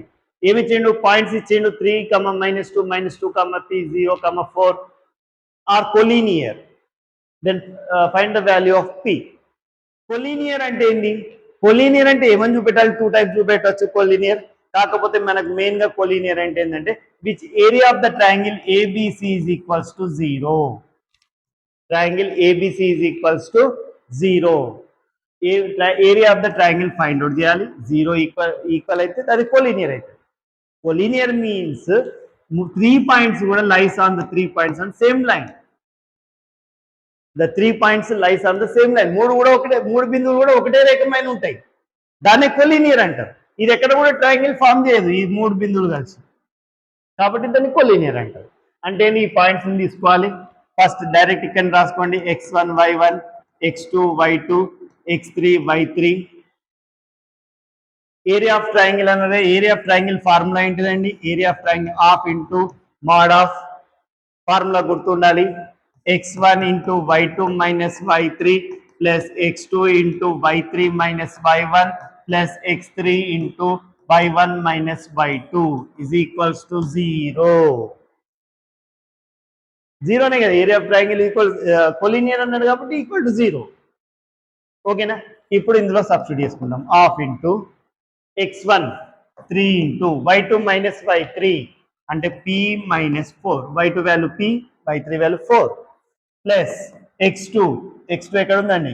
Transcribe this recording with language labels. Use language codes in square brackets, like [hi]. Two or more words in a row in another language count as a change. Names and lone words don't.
[te] ఏమి ఇచ్చిండు? పాయింట్స్ ఇచ్చిండు 3, -2, -2, p 0, 4 [en] are collinear. Then find the value of p. Collinear [te] అంటే ఏంటి? కొలీనియర్ అంటే ఏమని చూపెట్టాలి? 2 టైప్స్ చూపెట్టవచ్చు కొలీనియర్. కాకపోతే మనకు మెయిన్ గా కొలీనియర్ అంటే ఏంటంటే [en] which area of the triangle ABC is equals to 0. Triangle ABC is equals to 0. Area of the triangle find out చేయాలి. [te] 0 ఈక్వల్ అయితే అది కొలీనియర్ అయితే. [en] Collinear means 3 points కూడా lies on the 3 points on same line. The 3 points lies on the same line. [te] 3 బిందువులు కూడా ఒకటే రేఖమైన ఉంటాయి. దాన్ని కొలీనియర్ అంటారు. ఇది ఎక్కడ కూడా [en] triangle form [te] చేయదు ఈ 3 బిందువులు కలిసి, కాబట్టి దాన్ని కొలీనియర్ అంటారు. అంటే ఈ పాయింట్స్ తీసుకోవాలి. [en] first direct [te] ఇక్కడ రాసుకోండి. x1 y1, x2 y2, x3 y3. [en] Area of triangle అన్నదే. Area of triangle formula ఏంటిదండి? Area of triangle half into mod of, ఫార్ములా గుర్తుండాలి, x1 into y2 minus y3 plus x2 into y3 minus y1 plus x3 into y1 minus y2 is equals to 0. 0 [te] నే కదా, [en] area of triangle equal collinear [te] అన్నాడు కాబట్టి [en] equal to 0. [te] ఓకేనా? ఇప్పుడు ఇందులో సబ్స్టిట్యూట్ చేసుకుందాం. [en] Half into x1 3 into y2 minus y3 అంటే p minus 4, y2 value p, y3 value 4 plus x2 [te] ఎక్కడ ఉందండి?